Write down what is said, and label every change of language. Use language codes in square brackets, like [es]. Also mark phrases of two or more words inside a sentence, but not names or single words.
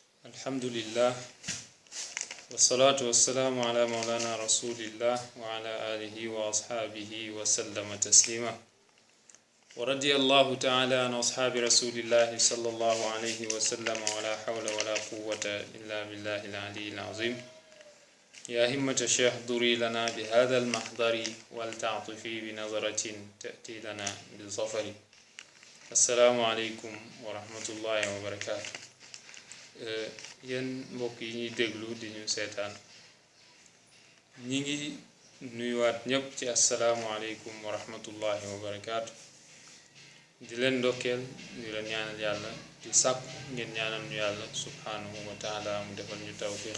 [ar] الحمد لله والصلاة والسلام على مولانا رسول الله وعلى آله وأصحابه وسلم تسليما ورضي الله تعالى عن أصحاب رسول الله صلى الله عليه وسلم ولا حول ولا قوة إلا بالله العلي العظيم يا همة شيخ دوري لنا بهذا المحضر والتعطف بنظرة تأتي لنا بالظفر. السلام عليكم ورحمة الله وبركاته. [wo] Yéen mbokk yi ñuy déglu di ñu seetaan ñi ngi nuyuwaat ñëpp ci [ar] السلام عليكم ورحمة الله وبركاته. [wo] di leen ndokkeel di leen ñaanal yàlla di sàkku ngeen ñaanal ñu yàlla [ar] سبحانه وتعالى [wo] mu defal ñu tawfiq.